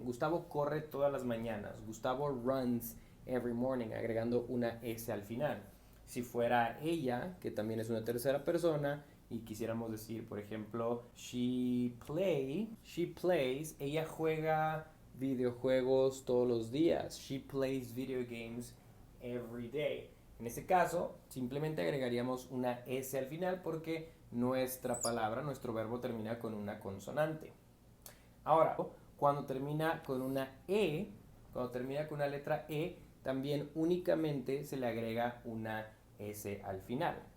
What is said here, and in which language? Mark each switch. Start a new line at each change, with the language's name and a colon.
Spanish: Gustavo corre todas las mañanas.
English: Gustavo runs every morning,
Spanish: agregando una S al final. Si fuera ella, que también es una tercera persona, y quisiéramos decir, por ejemplo,
English: she plays,
Spanish: ella juega videojuegos todos los días.
English: She plays video games every day.
Spanish: En ese caso, simplemente agregaríamos una S al final porque nuestra palabra, nuestro verbo termina con una consonante. Ahora, cuando termina con una E, cuando termina con una letra E, también únicamente se le agrega una S al final.